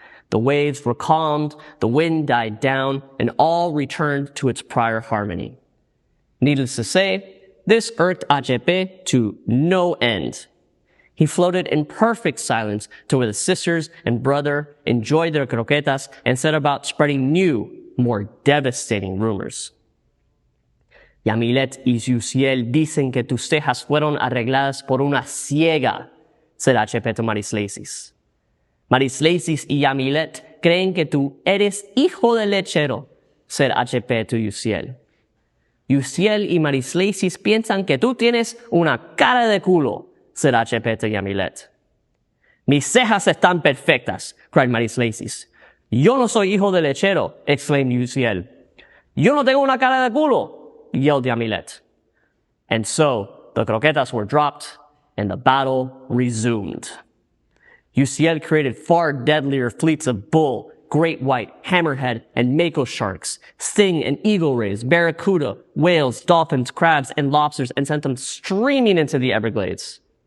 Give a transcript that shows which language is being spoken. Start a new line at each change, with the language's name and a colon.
English: The waves were calmed, the wind died down, and all returned to its prior harmony. Needless to say, this irked HP to no end. He floated in perfect silence to where the sisters and brother enjoyed their croquetas and set about spreading new, more devastating rumors.
Spanish: Yamilet y Uciel dicen que tus cejas fueron arregladas por una ciega,
English: said HP to Marislaces.
Spanish: Marislaces y Yamilet creen que tú eres hijo del lechero,
English: said HP to Uciel.
Spanish: Uciel y Marislaces piensan que tú tienes una cara de culo,
English: said HP to Yamilet.
Spanish: Mis cejas están perfectas,
English: cried Marislaces.
Spanish: Yo no soy hijo de lechero,
English: exclaimed Uciel.
Spanish: Yo no tengo una cara de culo,
English: yelled Yamilet. And so, the croquetas were dropped, and the battle resumed. Uciel created far deadlier fleets of bull, great white, hammerhead, and mako sharks, sting and eagle rays, barracuda, whales, dolphins, crabs, and lobsters, and sent them streaming into the Everglades.